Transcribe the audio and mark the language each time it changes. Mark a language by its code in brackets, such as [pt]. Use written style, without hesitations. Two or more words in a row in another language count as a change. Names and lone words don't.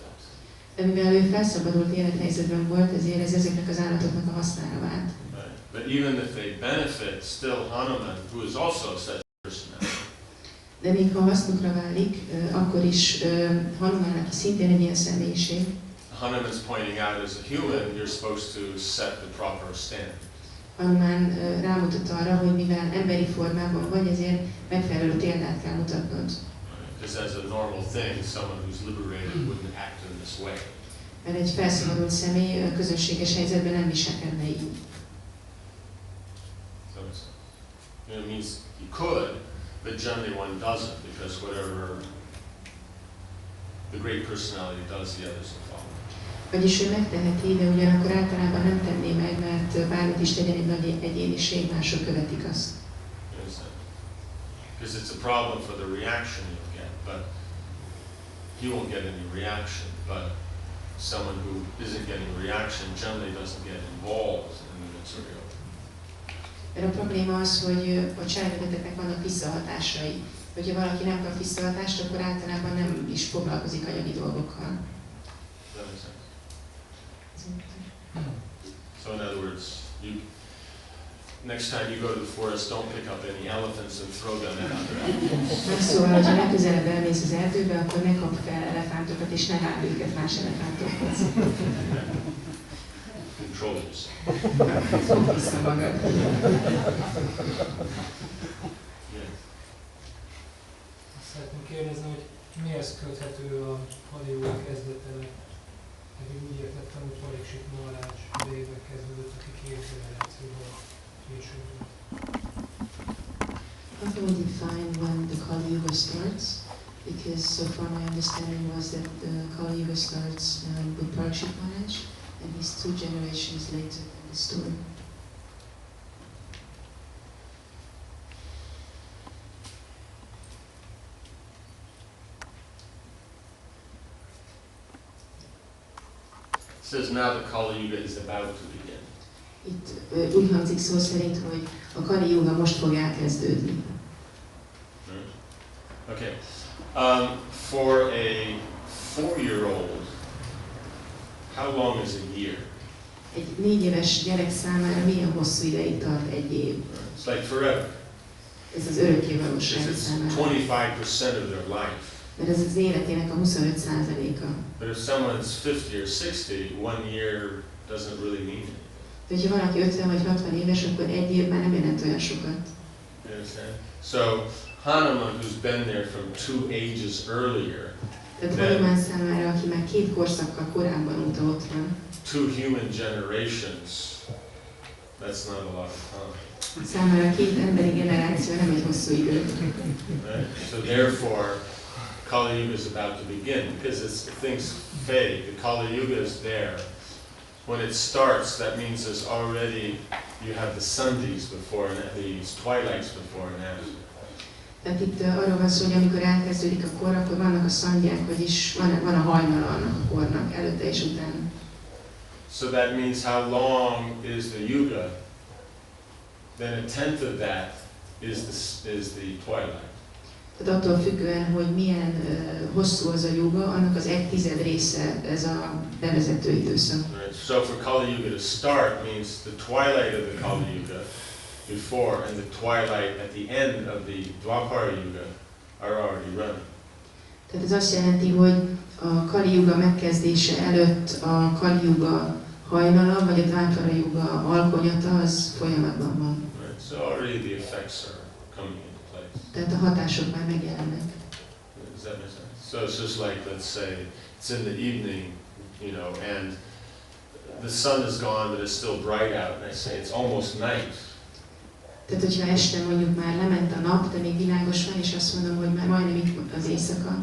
[hu] De mivel ő felszabadult élethelyzetben volt, ezért ez ezeknek az állatoknak a hasznára vált. [en] Right? But even if they benefit, still Hanuman, who is also a set personality, [hu] De még ha hasznukra válik, akkor is Hanuman, aki szintén egy ilyen személyiség, [en] Hanuman's pointing out as a human, you're supposed to set the proper standard. [hu] Hanuman rámutat arra, hogy mivel emberi formában vagy, ezért megfelelő példát kell mutatnod. [en] Because as a normal thing, someone who's liberated wouldn't act in this way. [hu] Mert egy felszabadult személy közönséges helyzetben nem viselkedne így. [en] So it means he could, but generally one doesn't, because whatever the great personality does, the others will follow. [hu] Vagyis ő megteheti, de ugyanakkor általában nem tenné meg, mert bármit is tegyen egy nagy egyéniség, mások követik azt. [en] Because it's a problem for the reaction you'll get, but he won't get any reaction, but someone who isn't getting a reaction generally doesn't get involved in the material. [hu] Mert a probléma az, hogy a cselekedeteknek vannak visszahatásai. Hogyha valaki nem kap visszahatást, akkor általában nem is foglalkozik anyagi dolgokkal. [en] Does that make sense? Next time you go to the forest, don't pick up any elephants and throw them at [hu] Szóval, hogyha legközelebb elmész az erdőbe, akkor ne kapd fel elefántokat, és ne vágd őket más elefántokhoz. [en] Control yourself. [hu] Fogd vissza magad. Azt szeretném kérdezni, hogy mihez köthető a Kali Yuga kezdete? Én úgy értettem, hogy Pariksit Maharaj idejében kezdődött, aki 2000 generációval később. [en] How can we define when the Kali Yuga starts? Because so far my understanding was that the Kali Yuga starts with Pariksit Maharaj, and he's 2 generations later in the story. It says now the Kali Yuga is about to begin. [hu] Itt úgy hangzik szó szerint, hogy a Kali Yuga most fog elkezdődni. [en] Okay. For a 4-year-old, how long is a year? [hu] Egy 4 éves gyerek számára milyen hosszú ideig tart egy év? [en] It's like forever. [hu] Ez az örökkévalóság [en] It's [hu] számára. [en] 25% of their life. [hu] Mert ez az életének a 25%-a. [en] But if someone's 50 or 60, 1 year doesn't really mean anything. [hu] De hogyha valaki 50 vagy 60 éves, akkor egy év már nem jelent olyan sokat. [en] You understand? So Hanuman, who's been there from 2 ages earlier, [hu] Tehát Hanuman számára, aki már 2 korszakkal korábban óta ott van, [en] 2 human generations, that's not a lot of time. [hu] számára 2 emberi generáció nem egy hosszú idő. [en] Right? So therefore, Kali Yuga is about to begin because things fade. The Kali Yuga is there. When it starts, that means there's already, you have the Sandhis before and these twilights before and after. [hu] Tehát itt arról van szó, hogy amikor elkezdődik a kor, akkor vannak a szandják, vagyis van a hajnala annak a kornak, előtte és utána. [en] So that means how long is the Yuga? Then a tenth of that is the twilight. [hu] Tehát attól függően, hogy milyen hosszú az a yuga, annak az 1/10 része ez a bevezető időszak. [en] Right. So for Kali Yuga to start means the twilight of the Kali Yuga before and the twilight at the end of the Dwapara Yuga are already running. [hu] Tehát ez azt jelenti, hogy a Kali Yuga megkezdése előtt a Kali Yuga hajnala, vagy a Dwapara Yuga alkonyata, az folyamatban van. [en] Right. So already the effects are coming into place. [hu] Tehát a hatások már megjelennek. [en] Does that make sense? So it's just like, let's say, it's in the evening, you know, and the sun is gone, but it's still bright out, and I say it's almost night. [hu] Tehát, hogyha este mondjuk már lement a nap, de még világos van, és azt mondom, hogy már majdnem itt az éjszaka,